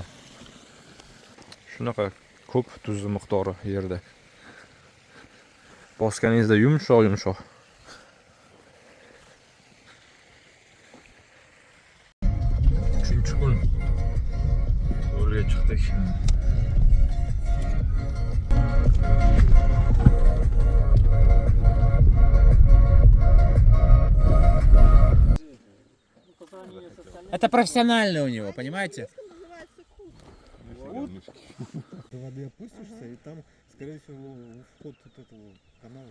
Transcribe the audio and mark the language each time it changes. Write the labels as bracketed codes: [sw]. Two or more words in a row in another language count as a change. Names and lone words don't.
[uz] Shunaqa ko'p tuzli miqdori yerda. Bosganingizda yumshoq. Uchinchi kun yo'lga chiqdik. [ru] Это профессионально у него, понимаете? До воды опустишься, и там, скорее всего, вход от этого канала.